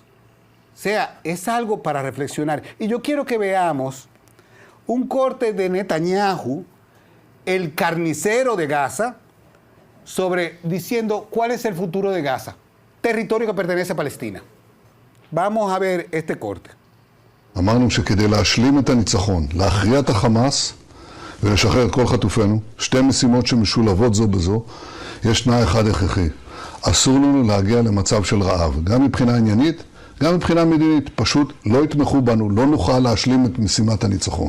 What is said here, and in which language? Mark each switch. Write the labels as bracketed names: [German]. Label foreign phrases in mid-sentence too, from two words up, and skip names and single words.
[Spanish] O sea, es algo para reflexionar. Y yo quiero que veamos un corte de Netanyahu, el carnicero de Gaza, diciendo cuál es el futuro de Gaza, territorio que pertenece a Palestina. Vamos a ver este corte. [Hebrew] אמרנו שכדי להשלים את הניצחון, להכריע את החמאס ולשחרר את כל חטופינו, שתי משימות שמשולבות זו בזו, יש תנאי אחד הכרחי. אסור לנו להגיע למצב של רעב, גם מבחינה עניינית, גם מבחינה מדינית. פשוט לא יתמכו בנו, לא נוכל להשלים את משימת הניצחון.